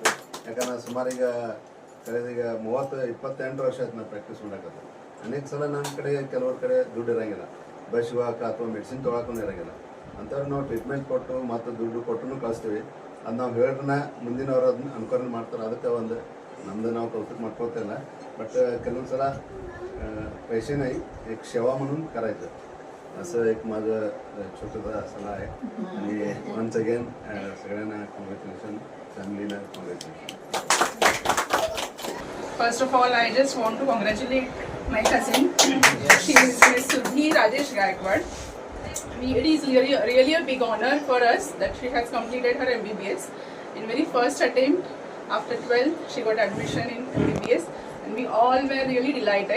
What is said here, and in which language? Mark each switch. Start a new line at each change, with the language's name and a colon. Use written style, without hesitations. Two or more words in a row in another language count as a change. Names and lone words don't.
Kannada: ಯಾಕಂದ್ರೆ ಸುಮಾರು ಈಗ ಕಳೆದೀಗ 28 ವರ್ಷ ಆಯ್ತು ನಾವು ಪ್ರಾಕ್ಟೀಸ್ ಮಾಡೋಕ್ಕಂತ. ಅನೇಕ ಸಲ ನಮ್ಮ ಕಡೆ ಕೆಲವ್ರ ಕಡೆ ದುಡ್ಡು ಇರೋಂಗಿಲ್ಲ, ಬಸ್ ಹೋಗಕ್ಕೆ ಅಥವಾ ಮೆಡಿಸಿನ್ ತೊಗೊಳಕ್ಕೂ ಇರೋಂಗಿಲ್ಲ. ಅಂಥವ್ರು ನಾವು ಟ್ರೀಟ್ಮೆಂಟ್ ಕೊಟ್ಟು ಮತ್ತು ದುಡ್ಡು ಕೊಟ್ಟು ಕಳಿಸ್ತೀವಿ. ಅದು ನಾವು ಹೇಳ್ರನ್ನ ಮುಂದಿನವ್ರು ಅದನ್ನ ಅನುಕರಣೆ ಮಾಡ್ತಾರೆ. ಅದಕ್ಕೆ ಒಂದು ನಮ್ಮದು ನಾವು ಕೌತುಕ ಮಾಡ್ಕೋತಿಲ್ಲ.
Marathi: बट
Kannada: ಕೆಲವೊಂದು ಸಲ
Marathi: पैसे नाही एक सेवा म्हणून करायचं असं एक माझं छोटंसं सल्ला आहे. आणि
English: once again
Marathi: सगळ्यांना कॉंग्रॅच्युलेशन, फॅमिलीला कॉंग्रॅच्युलेशन.
English: First of all, I just want to congratulate my cousin. She is Ms. Surbhi Rajesh Gaikwad. It is really a big honor for us that she has completed her MBBS. In very first attempt, after 12, she got admission in MBBS, and we all were really delighted.